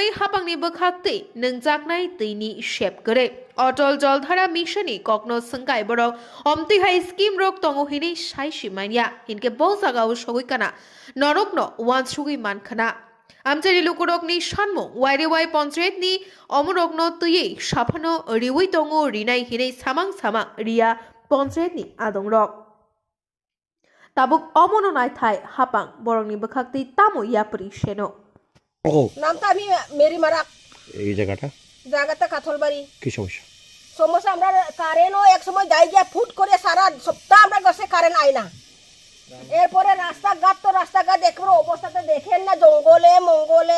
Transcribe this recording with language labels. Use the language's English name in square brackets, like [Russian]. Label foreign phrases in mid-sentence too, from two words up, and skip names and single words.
[Kok Borok] हाबांनि बोखाक्तै नोंजागनाय दैनि शेप गरे अटल जलधारा मिशननि ककनो संगाय बरक अमतिहाय स्किम रक दङो हिनि साइ सिमानिया हिनके बहु जागाव सगैकाना नरकनो वानसुगै मानखाना आमचारि लुकुरकनि सानमु वाइरेवाइ पन्चायतनि अमरकनो तयै साफानो रिवै दङो रिनाय हिनै सामां सामां रिया पन्चायतनि आदंरक ताबुक अमनो नायथाय हापां बरंनि बोखाक्ति तामो यापरि शेनो [Bangla] নামটা আমি মেরি মারাক এই জায়গাটা কাথলবাড়ি কি সমস্যা সমস্যা আমরা কারেন্টও এক সময় যাই গিয়া ফুট করে সারা সপ্তাহ আমরা গসে কারেন্ট আই না এরপরে রাস্তাঘাট দেখবো অবস্থাটা দেখেন না জঙ্গলে মঙ্গলে